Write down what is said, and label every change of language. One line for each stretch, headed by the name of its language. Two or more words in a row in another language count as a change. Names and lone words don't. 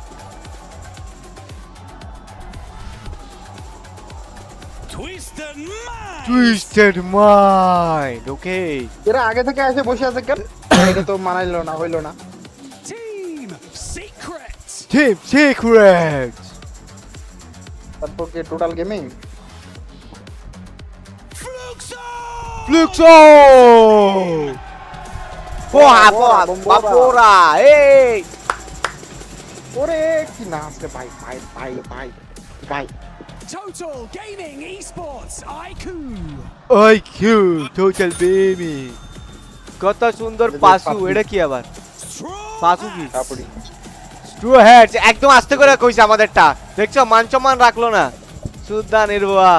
Bangla: টুইস্টেড মাইন্ড ওকে এরা আগে থেকে এসে বসে আছে কেন এটা তো মানাইলো না হইলো না টিম সিক্রেট তারপর কি টোটাল গেমিং
Portuguese: Fluxo! Porra, vapora! Ei!
Bangla: ওরে কি না আছে ভাই Total Gaming Esports IQ Total Gaming কত সুন্দর পাসু এটা কি আবার পাসু কি স্ট্রু হেডস একদম আস্তে করে কইছে আমাদেরটা দেখছো মানসম্মান রাখলো না সুদা নির্ভয়া